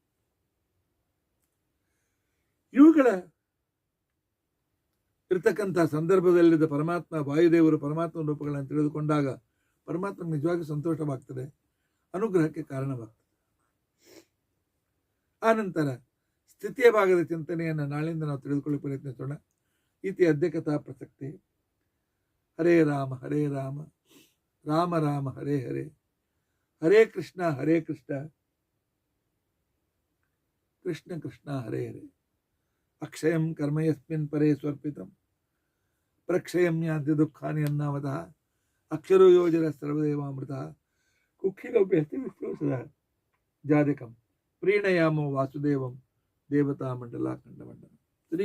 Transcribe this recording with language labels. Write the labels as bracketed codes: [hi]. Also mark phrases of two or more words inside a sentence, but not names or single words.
[kn] ಇವುಗಳ ಇರ್ತಕ್ಕಂಥ ಸಂದರ್ಭದಲ್ಲಿದ್ದ ಪರಮಾತ್ಮ, ವಾಯುದೇವರು ಪರಮಾತ್ಮ ರೂಪಗಳನ್ನು ತಿಳಿದುಕೊಂಡಾಗ ಪರಮಾತ್ಮ ನಿಜವಾಗಿ ಸಂತೋಷವಾಗ್ತದೆ, ಅನುಗ್ರಹಕ್ಕೆ ಕಾರಣವಾಗ್ತದೆ. ಆನಂತರ ಸ್ಥಿತಿಯ ಭಾಗದ ಚಿಂತನೆಯನ್ನು ನಾಳೆಯಿಂದ ನಾವು ತಿಳಿದುಕೊಳ್ಳಿ ಪ್ರಯತ್ನಿಸೋಣ. [sa] ಇತಿ ಅದ್ಯ ಕಥಾ ಪ್ರಸಕ್ತಿ. ಹರೇ ರಾಮ ರಾಮ ರಾಮ ಹರೇ ಹರೇ, ಹರೇ ಕೃಷ್ಣ ಕೃಷ್ಣ ಕೃಷ್ಣ ಹರೇ ಹರೇ. ಅಕ್ಷಯಂ ಕರ್ಮ ಯಸ್ಮಿನ್ ಪರೇ ಸ್ವರ್ಪಿತಂ ಪ್ರಕ್ಷಯಂ ಯಾದ್ಯ ದುಃಖಾನಿ ಅನ್ನಾಮತಃ ಅಕ್ಷರೋ ಯೋಜನ ಸರ್ವದೇವಾಮೃತ ಕುಕ್ಷಿಗವ್ಯಸ್ತಿ ವಿಶ್ವಸದ ಜಾದಿಕಂ ಪ್ರೀಣಯಾಮೋ ವಾಸುದೇವಂ ದೇವತಾ ಮಂಡಲ ಖಂಡಮಂಡಲ.